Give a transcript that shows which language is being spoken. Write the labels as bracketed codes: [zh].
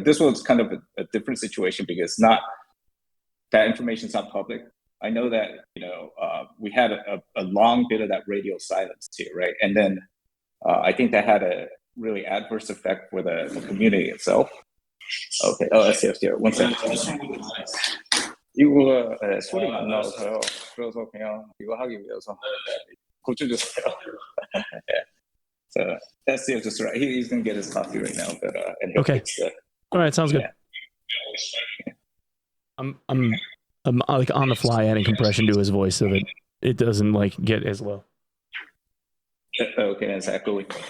[en] But this was kind of a different situation, because not that information's not public. I know that we had a long bit of that radio silence too, right? And then I think that had a really adverse effect for the community itself. Okay. Oh, SCF. One second. [ko] 이거 소리가 안 나와서요. 그래서 그냥 이거 하기 위해서 고쳐 주세요. [en] Yeah. So SCF just right. He's gonna get his coffee right now, but and he'll Okay. fix the. All right, sounds good. Yeah. I'm like on the fly adding compression to his voice so that it doesn't like get as low. Okay, it's echoing.